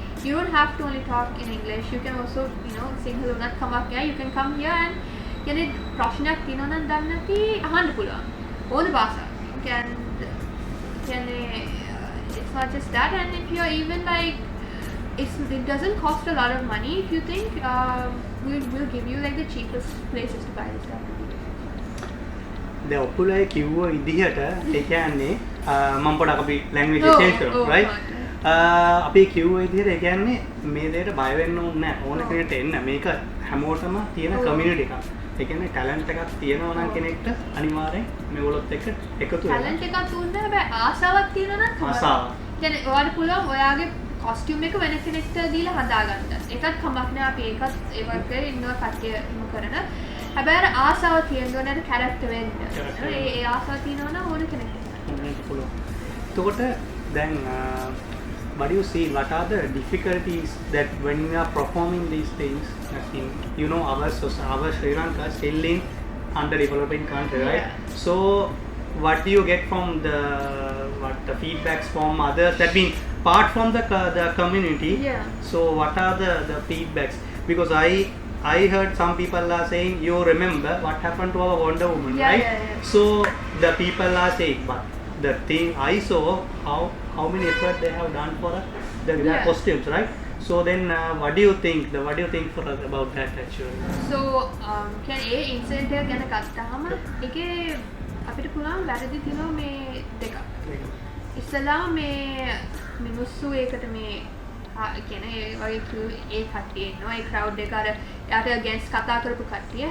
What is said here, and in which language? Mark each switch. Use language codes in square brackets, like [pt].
[en] you don't have to only talk in English. You can also, Sinhala [si] unat kamak ya. [en] You can come here and [si] කියන්නේ ප්‍රශ්නයක් තියෙනවා නම් දන්නේ නැති අහන්න පුළුවන්. ඕන භාෂාවක්. [en] කියන්නේ it's not just that, and if you're even like it doesn't cost a lot of money. If you think we'll give you like the cheapest places to buy this stuff. [si] දැන් ඔප්පුලයි කිව්ව විදිහට ඒ කියන්නේ මම පොඩක් අපි ලැන්ග්වේජ් චේන්ජ් කරමු right අපි කිව්ව විදිහට ඒ කියන්නේ මේ දෙයට බය වෙන්න ඕනේ නැහැ ඕන කෙනෙක්ට එන්න මේක හැමෝටම තියෙන කමියුනිටි එකක් ඒ කියන්නේ ටැලන්ට් එකක් තියෙනවා නම් කෙනෙක්ට අනිවාර්යෙන් මේගොල්ලොත් එක්ක එකතු වෙන්න ටැලන්ට් එකක් තුන්නේ හැබැයි ආසාවක් තියෙනවා නම් තමයි ආසාව කියන්නේ ඔයාලට පුළුවන් ඔයාගේ costume එක වෙන කෙනෙක්ට දීලා හදාගන්න. ඒකත් කමක් නෑ අපි ඒකත් ඒ වගේ ඉන්නවා කට්ටියම කරන. හැබැයි අර ආසාව තියෙන්න ඕනේ අර කැරක්ටර් වෙන්න. ඒ ආසාව තියෙනවා නම් ඕන කෙනෙක්ට. එතකොට දැන් [en] what do you see, what are the difficulties that when we are performing these things in, our Sri Lanka still in underdeveloping country, right? So what do you get from the feedbacks from others that mean apart from the community? So what are the feedbacks? Because I heard some people are saying, you remember what happened to our Wonder Woman, right? So the people are saying, but the thing I saw how many effort they have done for their costumes, right? So then what do you think about that actually? [si] So කියන්නේ ඒ incident එක ගැන ගත්තාම ඒකේ අපිට පුළුවන් වැරදි තියෙනවා මේ දෙකක්. ඉස්සලා මේ මිනිස්සු ඒකට මේ කියන්නේ ඒ වගේ ඒ කට්ටිය ඉන්නවා ඒ ක්‍රවුඩ් එක අර යාට against කතා කරපු කට්ටිය.